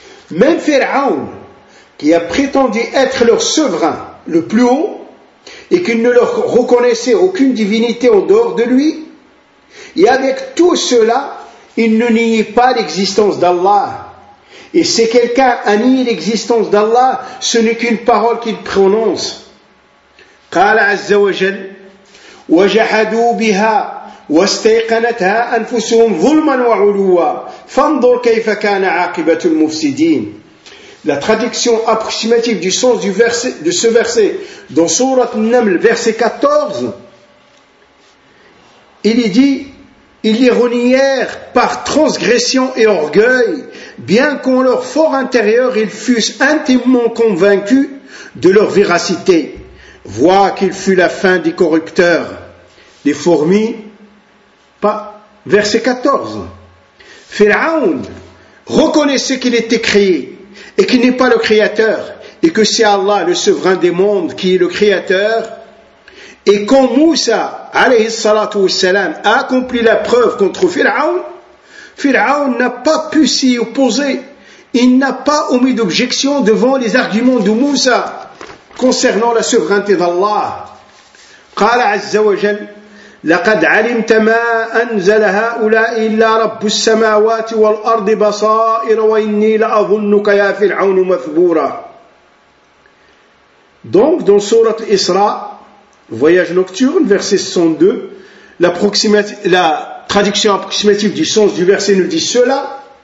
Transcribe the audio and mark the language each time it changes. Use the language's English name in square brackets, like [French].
[French] Même Pharaon, qui a prétendu être leur souverain le plus haut et qu'il ne leur reconnaissait aucune divinité en dehors de lui, et avec tout cela, il ne niait pas l'existence d'Allah. Et si quelqu'un a nié l'existence d'Allah, ce n'est qu'une parole qu'il prononce. [Arabic] قال عز وجل وجحدوا بها واستيقنتها أنفسهم ظلما وعلوا فانظر كيف كان عاقبة المفسدين. [French] La traduction approximative du sens du verset, de ce verset dans Sourate An-Naml, verset 14, il y dit: ils les renièrent par transgression et orgueil, bien qu'en leur fort intérieur ils fussent intimement convaincus de leur véracité. Vois qu'il fut la fin des corrupteurs. Les fourmis, pas verset 14. Pharaon reconnaissait qu'il était créé et qu'il n'est pas le créateur et que c'est Allah, le souverain des mondes, qui est le créateur. Et quand Moussa, alayhi salatu wassalam, a accompli la preuve contre Pharaon, Pharaon n'a pas pu s'y opposer. Il n'a pas omis d'objection devant les arguments de Moussa concernant la souveraineté d'Allah. [Arabic] قال عز وجل لقد علمت ما أنزل هؤلاء إلا رب السماوات والأرض بصائر وإني لأظنك يا فرعون مثبورا. [French] Donc dans sourate Isra, Voyage nocturne, verset 102, la traduction approximative du sens du verset nous dit cela.